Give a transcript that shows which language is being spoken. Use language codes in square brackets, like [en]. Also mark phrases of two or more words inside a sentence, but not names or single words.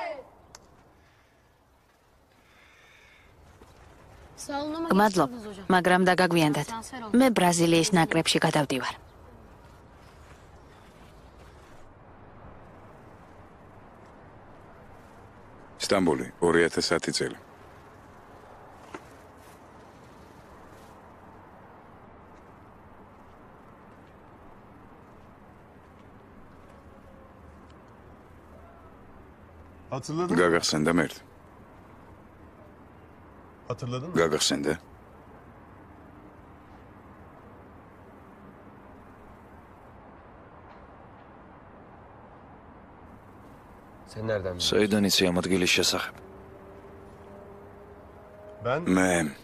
[ka] გმადლობ, მაგრამ დაგაგვიანდათ. მე ბრაზილიის ნაკრებში გადავდივარ. სტამბული 2010 წელი. [tr] Hatırladın mı? [ka] გაგახსენდა მერტ. [tr] Hatırladın mı? [ka] გაგახსენდა? საიდან იცი ამ ადგილის შესახებ? [tr] Ben [ka] მე